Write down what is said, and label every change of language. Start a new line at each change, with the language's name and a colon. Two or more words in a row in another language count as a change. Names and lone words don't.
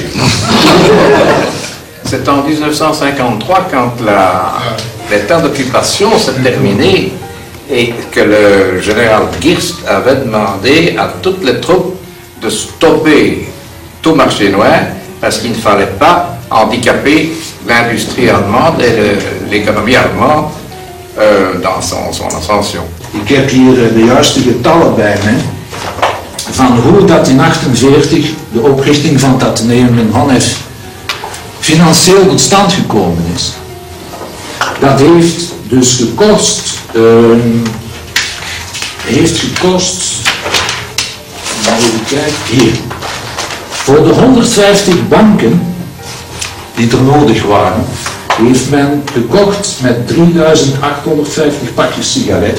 French: C'est en 1953, quand l'état d'occupation s'est terminé et que le général Girst avait demandé à toutes les troupes de stopper tout marché noir parce qu'il ne fallait pas handicaper l'industrie allemande et l'économie allemande dans son ascension.
Dutch: Ik heb hier de juiste getallen bij me van hoe dat in 1948 de oprichting van het Atheneum in Honnef financieel tot stand gekomen is. Dat heeft dus gekost, even kijken, hier, voor de 150 banken die er nodig waren, heeft men gekocht met 3850 pakjes sigaretten.